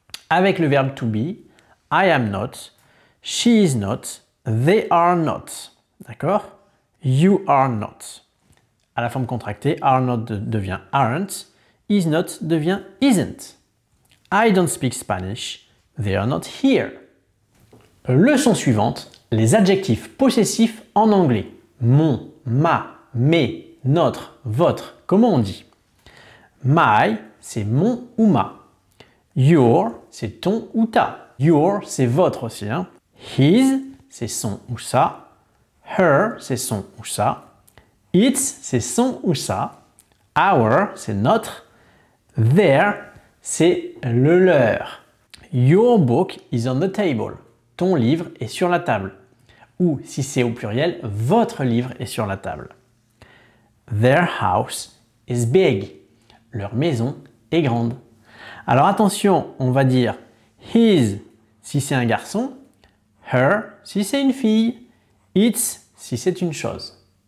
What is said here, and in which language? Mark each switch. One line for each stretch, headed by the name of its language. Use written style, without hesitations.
French: Avec le verbe
English: to be, I am not, she is not, they are not.
French: D'accord?
English: You are not.
French: À la forme contractée,
English: are not devient aren't, is not devient isn't. I don't speak Spanish, they are not here.
French: Leçon suivante, les adjectifs possessifs en anglais. Mon, ma, mes, notre, votre. Comment on dit? My, c'est mon ou ma. Your, c'est ton ou ta. Your, c'est votre aussi. Hein? His, c'est son ou sa. Her, c'est son ou sa. Its, c'est son ou sa. Our, c'est notre. Their, c'est le leur.
English: Your book is on the table.
French: Ton livre est sur la table. Ou, si c'est au pluriel, votre livre est sur la table.
English: Their house is big.
French: Leur maison est grande. Alors attention, on va dire his si c'est un garçon, her si c'est une fille, its si c'est une chose.